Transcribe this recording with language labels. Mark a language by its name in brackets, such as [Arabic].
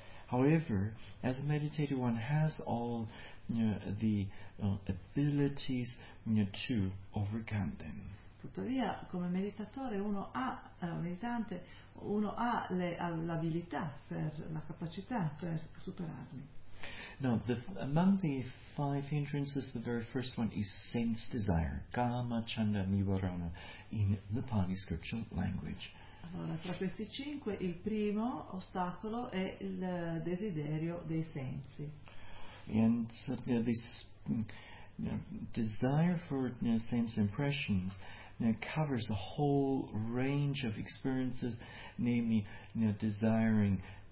[English] However, as a meditator, one has all the abilities to overcome them. [Italian] Tuttavia, come meditatore, uno ha meditante, uno ha l'abilità per la capacità per superarli. [English] Now, among the five hindrances, the very first one is sense desire, kama, chanda, nivarana, in the Pali scriptural language. [Italian] Allora, tra questi cinque, il primo ostacolo è il desiderio dei sensi. [English] And this desire for sense impressions covers a whole range of experiences, namely desiring